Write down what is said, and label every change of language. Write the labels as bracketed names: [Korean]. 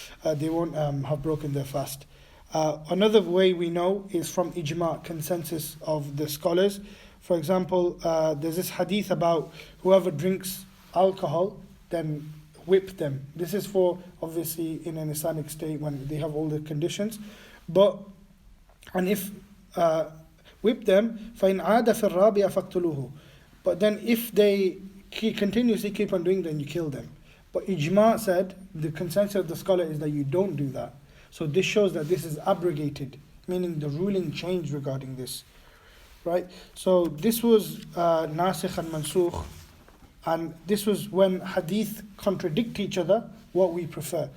[English] They won't have broken their fast. Another way we know is from ijma, consensus of the scholars. For example, there's this hadith about whoever drinks alcohol, then whip them. This is for, obviously, in an Islamic state when they have all the conditions. And if whip them, [Arabic] فَإِنْ عَادَ فِي الرَّابِعَ فَاقْتُلُوهُ. [English] But then if they continuously keep on doing, then you kill them. But ijma said, the consensus of the scholar is that you don't do that. So this shows that this is abrogated, meaning the ruling changed regarding this, right? So this was nasikh and mansukh, and this was when hadith contradict each other, what we prefer.